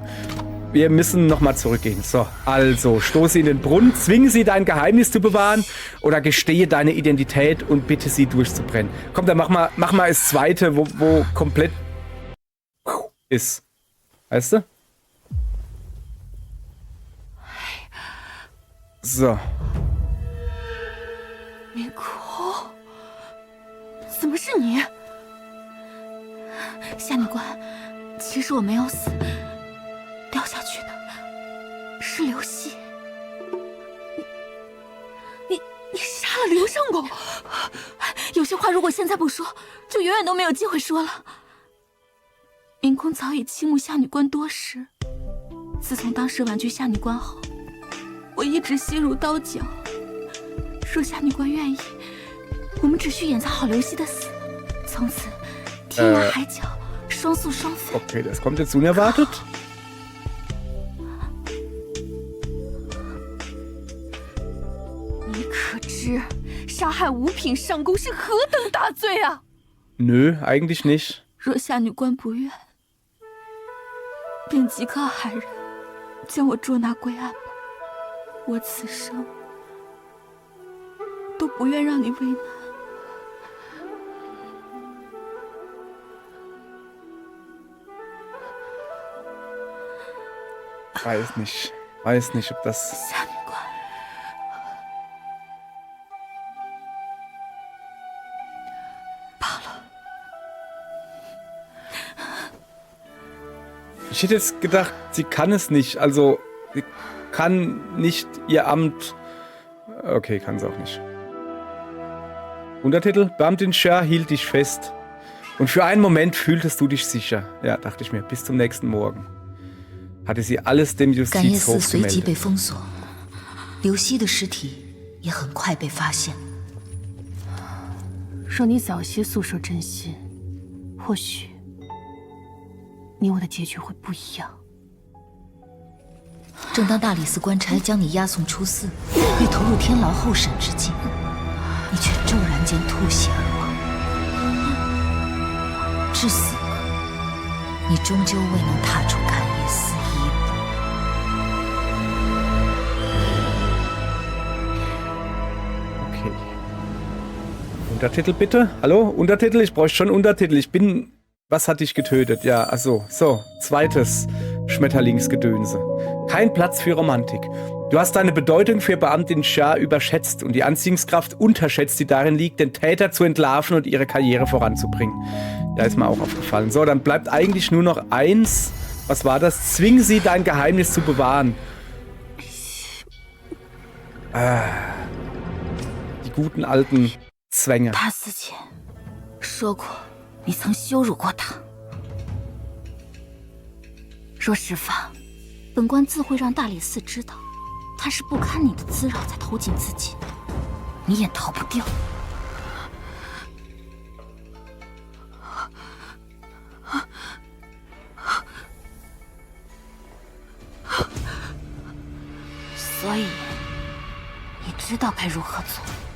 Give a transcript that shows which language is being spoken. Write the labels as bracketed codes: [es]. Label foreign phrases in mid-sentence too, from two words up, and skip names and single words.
[de] Wir müssen nochmal zurückgehen. So, also, stoße in den Brunnen, zwinge sie, dein Geheimnis zu bewahren oder gestehe deine Identität und bitte sie durchzubrennen. Komm, dann mach mal das zweite, wo komplett ist. Weißt du? So. [zh] 明空，怎么是你？夏女官，其实我没有死，掉下去的是刘希。你杀了刘相公？有些话如果现在不说，就永远都没有机会说了。明空早已倾慕夏女官多时，自从当时婉拒夏女官后，我一直心如刀绞。若夏女官愿意，我们只需演在好刘希的死，从此天涯海角，双宿双飞。 [de] Okay, das kommt jetzt unerwartet. [zh] 你可知杀害五品上宫是何等大罪啊？ [de] Nö, eigentlich nicht. [zh] 若夏女官不愿，便即刻海人将我捉拿归案吧。我此生都不愿让你为难。 [de] Weiß nicht, ob das. [zh] 夏女官，罢了。 [de] Ich hätte jetzt gedacht, sie kann es nicht. Also, sie kann nicht ihr Amt. Okay, kann sie auch nicht. Untertitel: Beamtin Shah hielt dich fest. Und für einen Moment fühltest du dich sicher. Ja, dachte ich mir, bis zum nächsten Morgen. Hatte sie alles dem [zh] 感业寺 [de] Justizhof [zh] 随即 [de] gemeldet. [zh] 被封锁，刘希的尸体也很快被发现。若你早些诉说真心，或许你我的结局会不一样。正当大理寺官差将你押送出寺，欲投入天牢候审之际，你却骤然间吐血而亡。至死，你终究未能踏出感业寺一步。 [de] Okay. Untertitel bitte? Hallo? Untertitel? Ich bräuchte schon Untertitel. Ich bin... Was hat dich getötet? Ja, also, so. Zweites Schmetterlingsgedönse. Kein Platz für Romantik. Du hast deine Bedeutung für Beamtin Shah überschätzt und die Anziehungskraft unterschätzt, die darin liegt, den Täter zu entlarven und ihre Karriere voranzubringen. Ja, ist mir auch aufgefallen. So, dann bleibt eigentlich nur noch eins. Was war das? Zwing sie, dein Geheimnis zu bewahren. Die guten alten Zwänge. [zh] 他死前说过，你曾羞辱过他。若事发，本官自会让大理寺知道，他是不堪你的滋扰才投井自尽，你也逃不掉。所以，你知道该如何做。